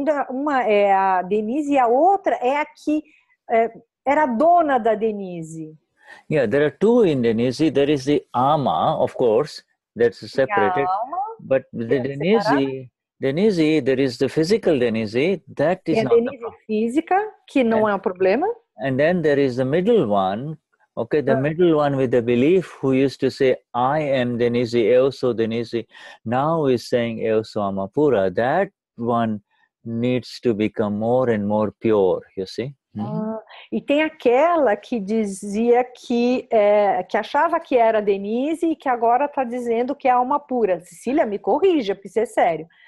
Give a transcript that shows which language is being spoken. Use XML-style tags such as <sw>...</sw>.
<pt>Uma é a Denize e a outra é a que era dona da Denize.</pt> <en>Yeah, there are 2 in Denize. There is the Ama, of course, that's separated. But the Denize, there is the physical Denize, that is not</en> <pt>a Denize física, que não é um problema.</pt> <en>And then there is the middle one. Okay, the middle one with the belief who used to say, I am Denize, eu sou Denize, now is saying, eu sou Amapura. That one needs to become more and more pure, you see.</en> <pt>E tem aquela que dizia que achava que era Denize e que agora está dizendo que é alma pura. Cecília, me corrija, porque isso é sério.</pt>